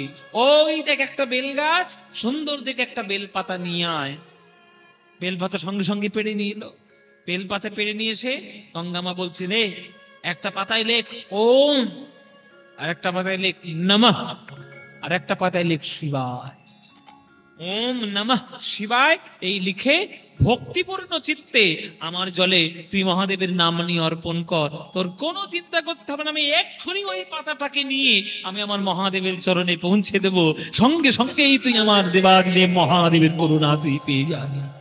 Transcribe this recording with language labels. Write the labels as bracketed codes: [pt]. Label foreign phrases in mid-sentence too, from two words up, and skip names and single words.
[bn] ওই দেখ একটা বেল গাছ, সুন্দর দেখে একটা বেল পাতা নিয়ে আয়। বেলপাতা সঙ্গে সঙ্গে পেড়ে নিয়ে এলো। বেলপাতা পেড়ে নিয়ে এসে গঙ্গামা বলছে, রে, একটা পাতায় লেখ ওম, আর একটা পাতায় লেখ নমঃ, আর একটা পাতায় লেখ শিবায়। ওম নমঃ শিবায় এই লিখে ভক্তিপূর্ণ চিত্তে আমার জলে তুই মহাদেবের নাম নিয়ে অর্পণ কর। তোর কোনো চিন্তা করতে হবে না, আমি এক্ষুনি ওই পাতাটাকে নিয়ে আমি আমার মহাদেবের চরণে পৌঁছে দেব। সঙ্গে সঙ্গেই তুই আমার দেবাদিদেব মহাদেবের করুণা তুই পেয়ে যাবি।